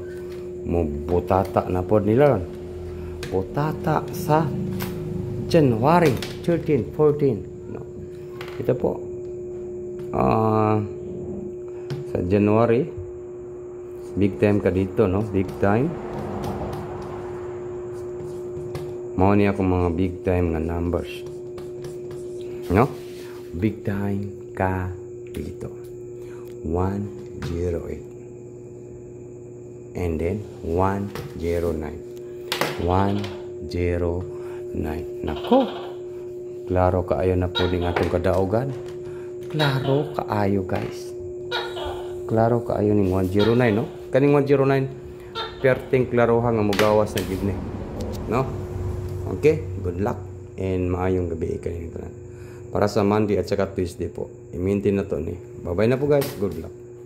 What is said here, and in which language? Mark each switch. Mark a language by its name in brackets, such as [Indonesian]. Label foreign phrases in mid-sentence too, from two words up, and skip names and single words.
[Cebuano] Mo butata na pod nila. Butata sa January 13, 14. No. [Filipino] Ito po. Sa January, big time ka dito, no? [English] Big time. [Cebuano] Mao niya akong mga big time nga numbers. [Filipino] No? Big time ka dito. 108. [English] And then 109. 109. Nako. [Cebuano] Klaro kaayo na po din atong kadaugan. Klaro kaayo, guys. Klaro kaayo ning 109, no? Kaning 109 perting klarohan nga mogawas na gid ni. No? [English] Okay, good luck and [Cebuano] maayong gabi kayo tanan. [Filipino] Para sa Monday at saka Tuesday po. I-maintain na to ni. [English] Bye-bye na po, guys. Good luck.